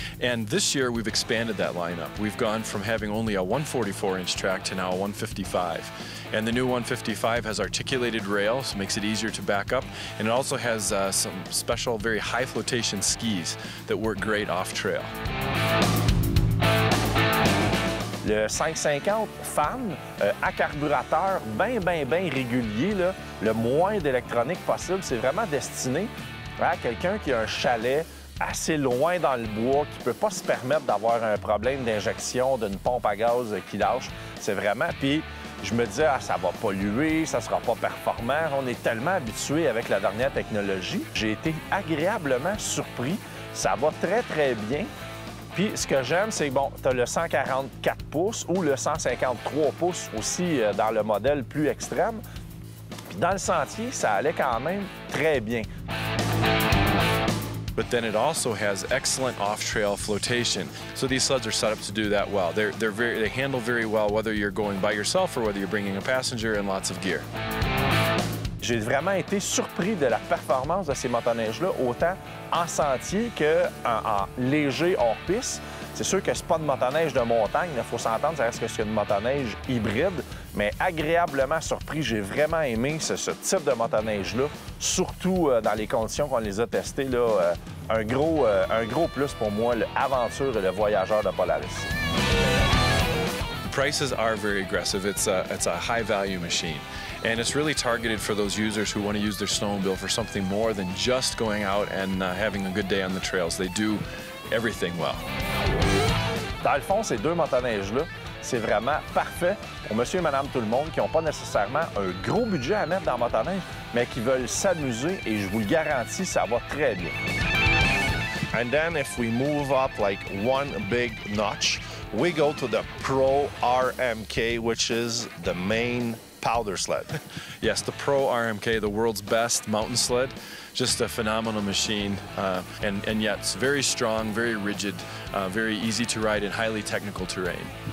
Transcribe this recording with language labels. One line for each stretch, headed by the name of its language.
English: And this year we've expanded that lineup. We've gone from having only a 144-inch track to now a 155. And the new 155 has articulated rails, so makes it easier to back up. And it also has some special, very high flotation skis that work great off-trail.
French: Le 550 fan à carburateur bien régulier, là, le moins d'électronique possible. C'est vraiment destiné à quelqu'un qui a un chalet assez loin dans le bois, qui ne peut pas se permettre d'avoir un problème d'injection d'une pompe à gaz qui lâche. C'est vraiment... Puis je me disais, ça va polluer, ça sera pas performant. On est tellement habitué avec la dernière technologie. J'ai été agréablement surpris. Ça va très bien. Puis ce que j'aime, c'est bon, tu as le 144 pouces ou le 153 pouces aussi dans le modèle plus extrême. Puis dans le sentier, ça allait quand même très bien.
English: but then it also has excellent off-trail flotation. So these sleds are set up to do that well. They handle very well whether you're going by yourself or whether you're bringing a passenger and lots of gear.
French: J'ai vraiment été surpris de la performance de ces motoneiges-là, autant en sentier qu'en léger hors-piste. C'est sûr que c'est pas de motoneige de montagne, il faut s'entendre, ça reste que c'est une motoneige hybride, mais agréablement surpris. J'ai vraiment aimé ce type de motoneige-là, surtout dans les conditions qu'on les a testées. Là, un gros plus pour moi, l'aventure et le voyageur de Polaris.
English: Prices are very aggressive. It's a high-value machine. And it's really targeted for those users who want to use their snowmobile for something more than just going out and having a good day on the trails. They do everything well.
French: Dans le fond, ces deux motoneiges-là, c'est vraiment parfait pour monsieur et madame tout le monde qui n'ont pas nécessairement un gros budget à mettre dans le motoneige, mais qui veulent s'amuser et je vous le garantis, ça va très bien.
English: And then if we move up like one big notch, we go to the Pro RMK, which is the main powder sled. Yes, the Pro RMK, the world's best mountain sled. Just a phenomenal machine, and yet it's very strong, very rigid, very easy to ride in highly technical terrain.